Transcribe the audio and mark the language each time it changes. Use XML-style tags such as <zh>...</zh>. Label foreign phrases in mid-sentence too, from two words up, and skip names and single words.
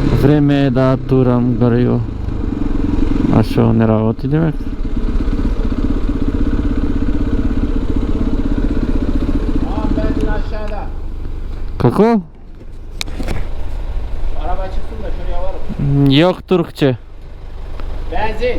<mk>Време е да турам гориво. А шо не работи демек?</mk> <tr>Benzin aşağıda.</tr> <mk>Како?</mk> <tr>Araba çıksın da şuraya varım. Yok Türkçe. Benzin.</tr>